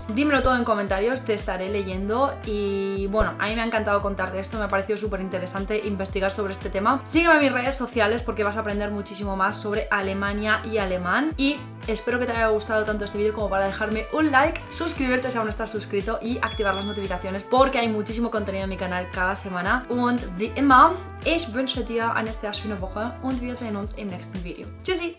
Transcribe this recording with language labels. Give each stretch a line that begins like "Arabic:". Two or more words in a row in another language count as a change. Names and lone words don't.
Spanish: Dímelo todo en comentarios, te estaré leyendo. Y bueno, a mí me ha encantado contarte esto, me ha parecido súper interesante investigar sobre este tema. Sígueme en mis redes sociales porque vas a aprender muchísimo más sobre Alemania y alemán. Y espero que te haya gustado tanto este vídeo como para dejarme un like, suscribirte si aún no estás suscrito y activar las notificaciones porque hay muchísimo contenido en mi canal cada semana.
German: Und wie immer, ich wünsche dir eine sehr schöne Woche und wir sehen uns im nächsten Video. Tschüssi!